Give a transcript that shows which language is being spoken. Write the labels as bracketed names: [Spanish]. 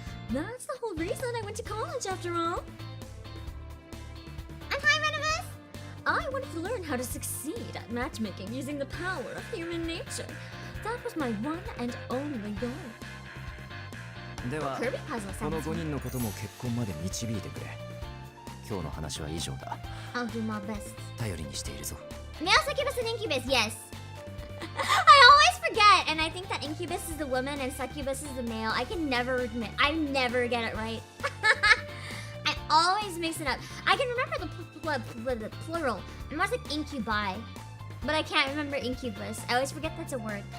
[English] That's the whole reason I went to college after all. And hi, Venomous! I wanted to learn how to succeed at matchmaking using the power of human nature. That was my one and only goal. [Japanese] では [English] Kirby puzzle [Japanese] この [English] sounds [Japanese] 5人のことも結婚まで導いてくれ。今日の話は以上だ。 [English] I'll do my best. [Japanese] 頼りにしているぞ。 [English] Male succubus and incubus, yes. I always forget, and I think that incubus is the woman and succubus is the male. I never get it right. I always mix it up. I can remember the plural. It must like incubi, but I can't remember incubus. I always forget that's a word.